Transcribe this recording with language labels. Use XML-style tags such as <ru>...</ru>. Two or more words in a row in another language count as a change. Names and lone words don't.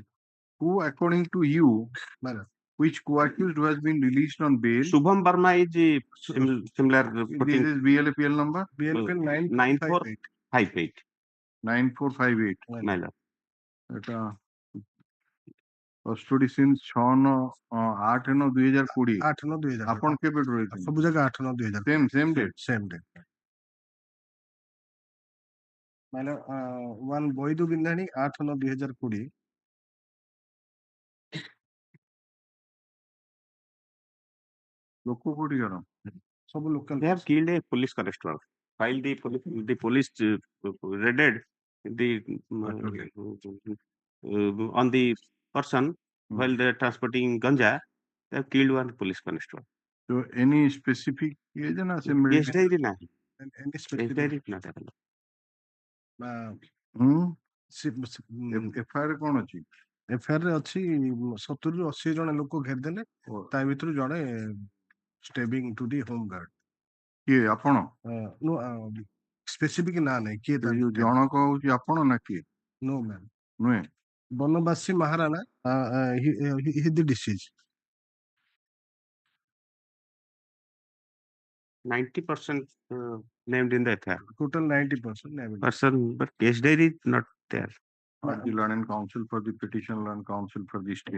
<en>Who, according to you, which co-accused who has been released on bail? Shubham Verma is similar. This is BLAPL number? BLPL 9458. 9458. My lord. Custody since 8/9/2020. 8/9/2020.</en> <or>ଆପଣ କେବେଠୁ ରହିଛନ୍ତି? ସବୁ ଜାଗା 8/9/2020.</or> <en>Same date. Same date.</en> <or>ମାନେ one ବୈଦୁ ବିନ୍ଧାଣୀ 8/9/2020. ଲୋକ କୋଉଠିକାର? ସବୁ local.</or> <en>They have killed a police constable. While the police raided the on the person while they are transporting ganja, they have killed one police constable. So any specific reason? Yes, there is not. Any specific? There is not.</en> <or>FIR କଣ ଅଛି? FIR ରେ ଅଛି 70 ରୁ 80 ଜଣ ଲୋକ ଘେରିଦେଲେ, ତା ଭିତରୁ ଜଣେ</or> <en>stabbing to the home guard.</en> <or>କିଏ ଆପଣ? ସ୍ପେସିଫିକ ନା ନାହିଁ କିଏ ତା ଜଣକ ହଉଛି ଆପଣ ନା କିଏ?</or> <en>No ma'am.</en> <or>ନୁହେଁ। ବନବାସୀ ମହାରାଣା,</or> <en>he the deceased. 90% named in the FIR. Total 90% named. But case diary is not there. The Learned Counsel for the petition, Learned Counsel for the state.</en>